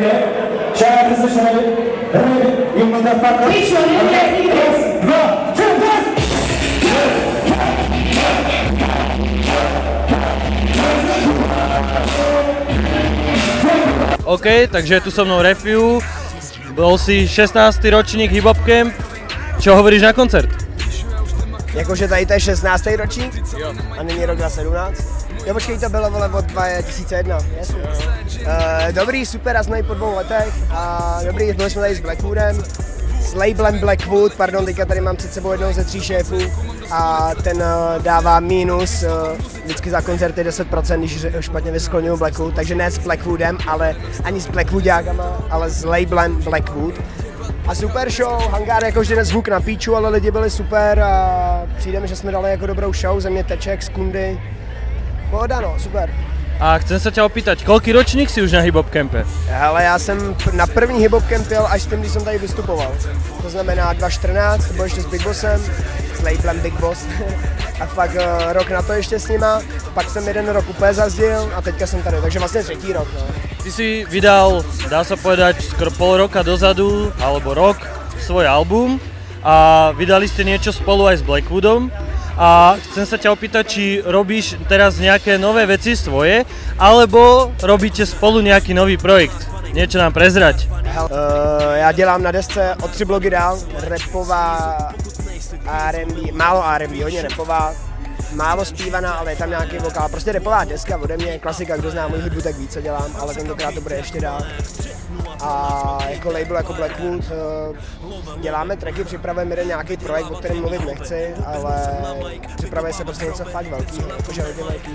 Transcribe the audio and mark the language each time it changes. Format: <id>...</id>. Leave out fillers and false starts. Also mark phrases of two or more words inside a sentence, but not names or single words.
<cs>Čára, ty jsi ready? Ready?</cs> <en>You motherfucker?</en> <cs>OK, raz, dva, tři,</cs> <sk>OK, takže je tu so mnou Refiu, bol si 16. ročník Hip Hop Camp, čo hovoríš na koncert?</sk> <cs>Jakože tady to je 16. ročník a není rok 2017. Jo, počkej, to bylo vole od 2001, jasně. Dobrý, super, a jsme po 2 letech a dobrý, byli jsme tady s Blackwoodem, s labelem Blackwood, pardon, teďka tady mám před sebou jednoho ze 3 šéfů a ten dává mínus vždycky za koncerty 10%, když špatně vyskloňuju Blackwood, takže ne s Blackwoodem, ale ani s Blackwoodiákama, ale s labelem Blackwood. A super show, hangár jako vždy zvuk na píču, ale lidi byli super a přijde mi, že jsme dali jako dobrou show, ze mě teček z kundy. Pohoda no, super.</cs> <sk>A chcem sa ťa opýtať, koľký ročník si už na Hip Hop Campe?</sk> <cs>Hele, já jsem na první Hip Hop Camp jel až s tím, když jsem tady vystupoval. To znamená 2014, to bylo ještě s Big Bossem, s labelem Big Boss. A pak rok na to ještě s nima, pak jsem jeden rok úplně zazdil a teďka jsem tady, takže vlastně třetí rok. No.</cs> <sk>Ty si vydal, dá sa povedať, skoro pol roka dozadu, alebo rok, svoj album a vydali ste niečo spolu aj s Blackwoodom. A chcem sa ťa opýtať, či robíš teraz nejaké nové veci svoje, alebo robíte spolu nejaký nový projekt. Niečo nám prezrať.</sk> <cs>Já dělám na desce o 3 bloky dál, rapová R&B, málo R&B, hodně rapová, málo zpívaná, ale je tam nějaký vokál, prostě rapová deska ode mě, klasika, kdo zná můj hudbu, tak ví, co dělám, ale tentokrát to bude ještě dál. A jako label, jako Blackwood, děláme tracky, připravujeme jeden nějaký projekt, o kterém mluvit nechci, ale připravuje se prostě něco fakt velký, jakože hodně velký.</cs>